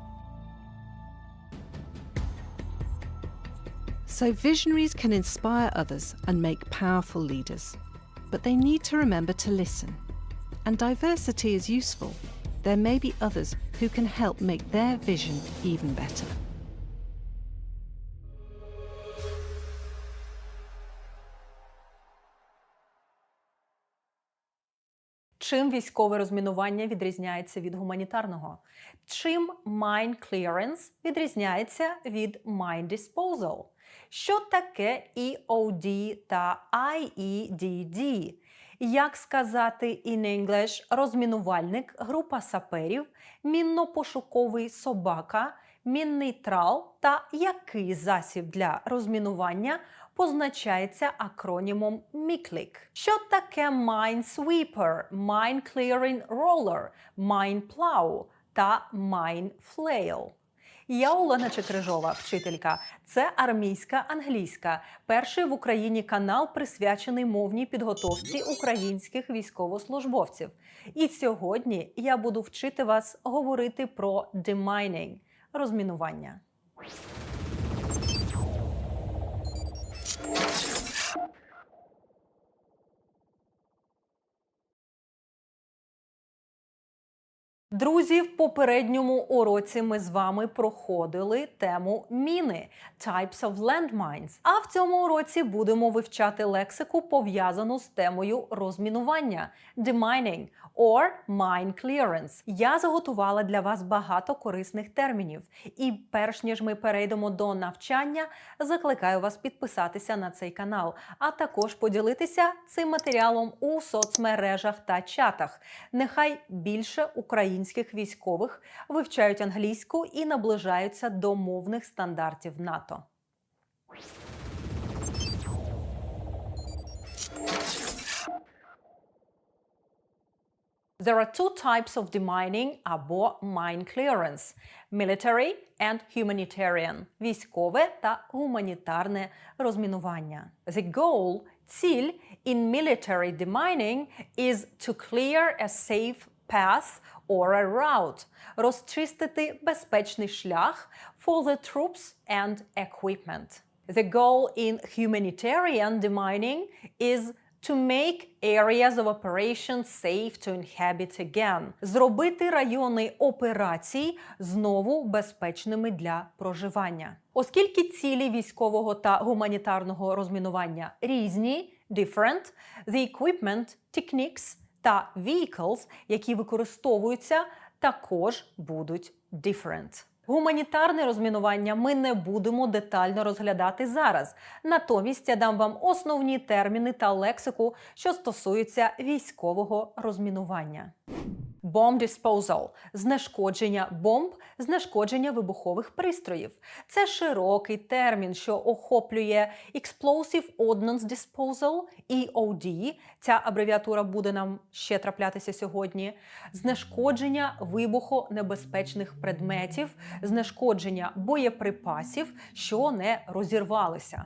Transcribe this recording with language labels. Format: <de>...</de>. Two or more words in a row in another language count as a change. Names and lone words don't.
<en>So visionaries can inspire others and make powerful leaders, but they need to remember to listen. And diversity is useful. There may be others who can help make their vision even better.</en> <uk>Чим військове розмінування відрізняється від гуманітарного? Чим</uk> <en>mine clearance</en> <uk>відрізняється від</uk> <en>mine disposal?</en> <uk>Що таке EOD та IEDD? Як сказати</uk> <en>in English</en> <uk>розмінувальник, група саперів, мінно-пошуковий собака, мінний трал та який засіб для розмінування позначається акронімом MICLIC? Що таке</uk> <en>mine sweeper, mine clearing roller, mine plow та mine flail?</en> <uk>Я Олена Чекрижова, вчителька. Це армійська англійська. Перший в Україні канал, присвячений мовній підготовці українських військовослужбовців. І сьогодні я буду вчити вас говорити про demining – розмінування. Друзі, в попередньому уроці ми з вами проходили тему міни –</uk> <en>Types of landmines.</en> <uk>А в цьому уроці будемо вивчати лексику, пов'язану з темою розмінування –</uk> <en>demining or mine clearance.</en> <uk>Я заготувала для вас багато корисних термінів. І перш ніж ми перейдемо до навчання, закликаю вас підписатися на цей канал, а також поділитися цим матеріалом у соцмережах та чатах. Нехай більше українських військових вивчають англійську і наближаються до мовних стандартів НАТО.</uk> <en>There are two types of demining або mine clearance – military and humanitarian –</en> <uk>військове та гуманітарне розмінування.</uk> <en>The goal – ціль in military demining is to clear a safe path or a route –</en> <uk>розчистити безпечний шлях</uk> <en>for the troops and equipment. The goal in humanitarian demining is To make areas of operation safe to inhabit again.</en> <uk>Зробити райони операцій знову безпечними для проживання. Оскільки цілі військового та гуманітарного розмінування різні,</uk> <en>different, the equipment, techniques та vehicles,</en> <uk>які використовуються, також будуть different. Гуманітарне розмінування ми не будемо детально розглядати зараз. Натомість я дам вам основні терміни та лексику, що стосуються військового розмінування.</uk> <en>Bomb disposal –</en> <uk>знешкодження бомб, знешкодження вибухових пристроїв. Це широкий термін, що охоплює</uk> <en>Explosive Ordnance Disposal,</en> <uk>EOD, ця абревіатура буде нам ще траплятися сьогодні, знешкодження вибухонебезпечних предметів, знешкодження боєприпасів, що не розірвалися.</uk>